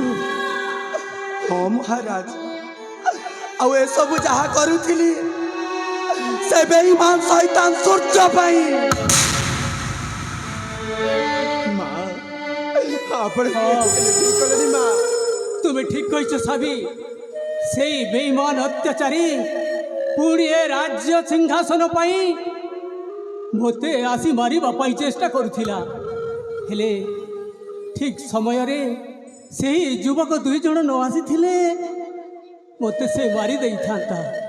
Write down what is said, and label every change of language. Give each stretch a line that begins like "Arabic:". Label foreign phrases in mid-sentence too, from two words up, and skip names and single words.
Odia: ହଁ ମହାରାଜ, ଆଉ ଏସବୁ ଯାହା କରୁଥିଲି ସେ ବେଇମାନ ଶୈତାନ ସୂର୍ଯ୍ୟ ପାଇଁ। ମା ଆପଣ ଠିକ କଲେନି ମା।
Bangla: তুমি ঠিক কইছ সাবি, সেই বেঈমান অত্যাচারী
Odia: পুଣି ଏ ରାଜ୍ୟ ସିଂହାସନ ପାଇଁ ମୋତେ ଆସି ମାରିବା ପାଇଁ ଚେଷ୍ଟା କରୁଥିଲା। ହେଲେ ଠିକ ସମୟରେ ସେହି ଯୁବକ ଦୁଇ ଜଣ ନ ଆସିଥିଲେ ମୋତେ ସେ ମାରି ଦେଇଥାନ୍ତା।